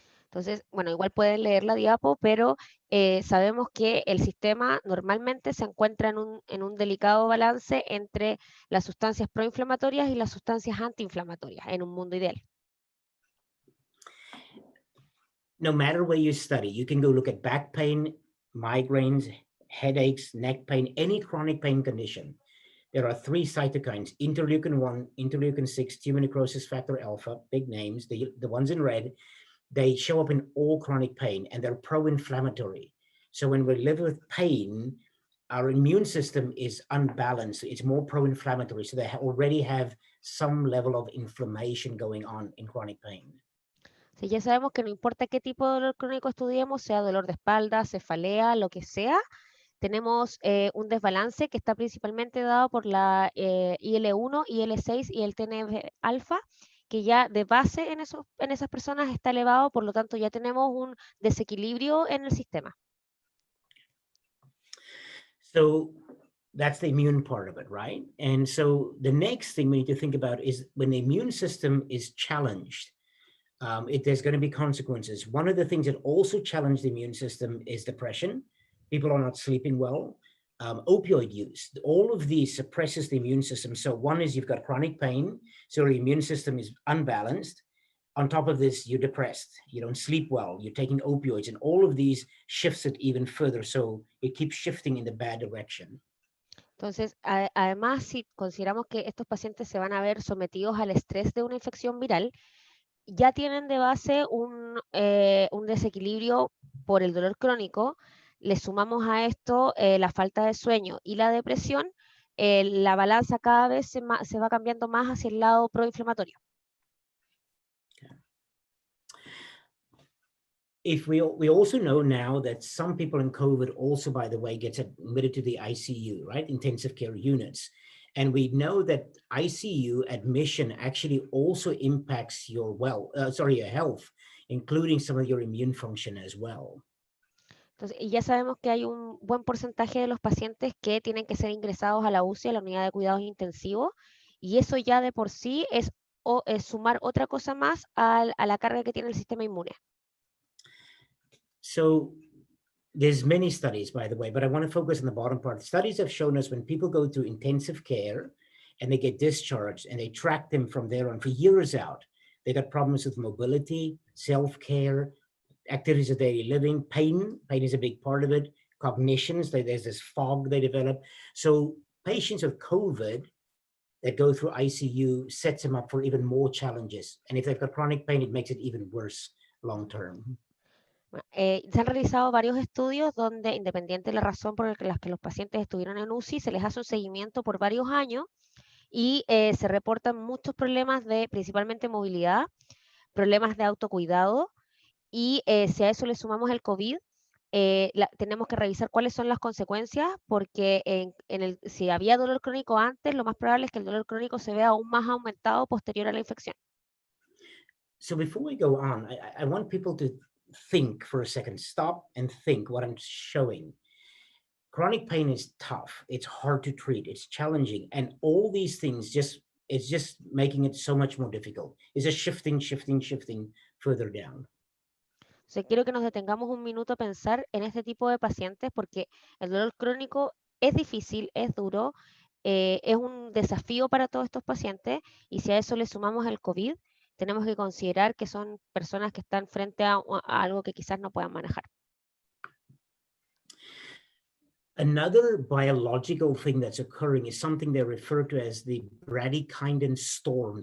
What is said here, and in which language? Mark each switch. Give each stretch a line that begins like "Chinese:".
Spanish: Entonces, bueno, igual pueden leer la diapo, pero sabemos que el sistema normalmente se encuentra en un delicado balance entre las sustancias proinflamatorias y las sustancias antiinflamatorias en un mundo ideal.
English: No matter where you study, you can go look at back pain, migraines, headaches, neck pain, any chronic pain condition. There are three cytokines: interleukin-1, interleukin-6, tumor necrosis factor alpha, big names, the ones in red. They show up in all chronic pain and they're pro-inflammatory. So when we live with pain, our immune system is unbalanced. It's more pro-inflammatory. So they already have some level of inflammation going on in chronic pain.
Spanish: Sí, ya sabemos que no importa qué tipo de dolor crónico estudiemos, sea dolor de espalda, cefalea, lo que sea, tenemos un desbalance que está principalmente dado por la IL-1, IL-6 y el TNF-alfa, que ya de base en esas personas está elevado, por lo tanto ya tenemos un desequilibrio en el sistema.
English: So that's the immune part of it, right? And so the next thing we need to think about is when the immune system is challenged, there's going to be consequences. One of the things that also challenge the immune system is depression. People are not sleeping well. Opioid use, all of these suppresses the immune system. So one is you've got chronic pain, so your immune system is unbalanced. On top of this, you're depressed, you don't sleep well, you're taking opioids, and all of these shifts it even further. So it keeps shifting in the bad direction.
Spanish: Entonces, además, si consideramos que estos pacientes se van a ver sometidos al estrés de una infección viral, ya tienen de base un desequilibrio por el dolor crónico, le sumamos a esto la falta de sueño y la depresión, la balanza cada vez se va cambiando más hacia el lado proinflamatorio.
English: We also know now that some people in COVID also, by the way, get admitted to the ICU, right? Intensive care units. And we know that ICU admission actually also impacts your your health, including some of your immune function as well.
Spanish: Entonces, y ya sabemos que hay un buen porcentaje de los pacientes que tienen que ser ingresados a la UCI, a la unidad de cuidados intensivos, y eso ya de por sí es sumar otra cosa más a la carga que tiene el sistema inmune.
English: So there's many studies, by the way, but I want to focus on the bottom part. Studies have shown us when people go through intensive care and they get discharged and they track them from there on for years out, they got problems with mobility, self-care, activities of daily living, pain is a big part of it, cognitions, there's this fog they develop. So patients with COVID that go through ICU sets them up for even more challenges. And if they've got chronic pain, it makes it even worse long-term.
Spanish: Se han realizado varios estudios donde, independiente de la razón por la que los pacientes estuvieron en UCI, se les hace un seguimiento por varios años y se reportan muchos problemas de principalmente movilidad, problemas de autocuidado, y si a eso le sumamos el COVID, tenemos que revisar cuáles son las consecuencias, porque si había dolor crónico antes, lo más probable es que el dolor crónico se vea aún más aumentado posterior a la infección.
English: So before we go on, I want people to think for a second, stop and think what I'm showing. Chronic pain is tough, it's hard to treat, it's challenging, and all these things it's just making it so much more difficult. It's just shifting further down.
Spanish: O sea, quiero que nos detengamos un minuto a pensar en este tipo de pacientes, porque el dolor crónico es difícil, es duro, es un desafío para todos estos pacientes, y si a eso le sumamos el COVID, tenemos que considerar que son personas que están frente a algo que quizás no puedan manejar.
English: Another biological thing that's occurring is something they refer to as the bradykinin storm.